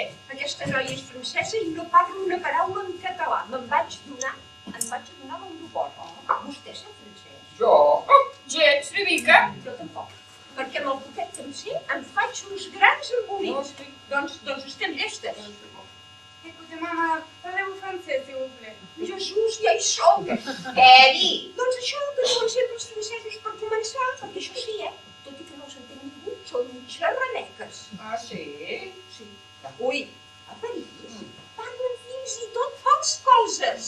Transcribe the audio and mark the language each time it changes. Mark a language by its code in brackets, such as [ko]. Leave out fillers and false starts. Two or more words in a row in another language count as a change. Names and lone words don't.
[ca] Aquesta noia és francesa i no parla una paraula en català. Em vaig adonar de l'aeroport. Vostè sap francès? Jo? Gens, una mica. Jo tampoc. Perquè amb el poquet que em sé em faig uns grans embolics. Doncs estem llestes. [fr] Écoutez, maman, parlez-vous français, s'il vous plaît. [ca] Jesús, ja hi som. Què dir? Doncs això que diuen sempre els francesos per començar, perquè això sí, tot i que no s'entén ningú, són xerraneques. Ah, sí? Sí. Ui, a París parlen fins i tot fals coses.